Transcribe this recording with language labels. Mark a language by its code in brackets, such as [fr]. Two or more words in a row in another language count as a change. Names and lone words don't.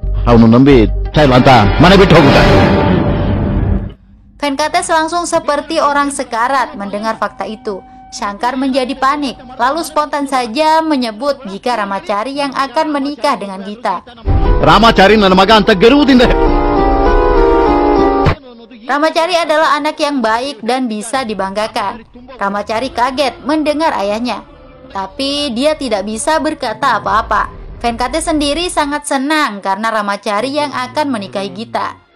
[id] Venkates langsung seperti orang sekarat mendengar fakta itu. Shankar menjadi panik, lalu spontan saja menyebut jika Ramacari yang akan menikah dengan Gita. [kn] Ramacari ನನ್ನ ಮಗ ಅಂತ ಗೆರುವುದಿಲ್ಲ. [id] Ramacari adalah anak yang baik dan bisa dibanggakan. Ramacari kaget mendengar ayahnya, tapi dia tidak bisa berkata apa-apa. Venkates sendiri sangat senang karena Ramacari yang akan menikahi Gita.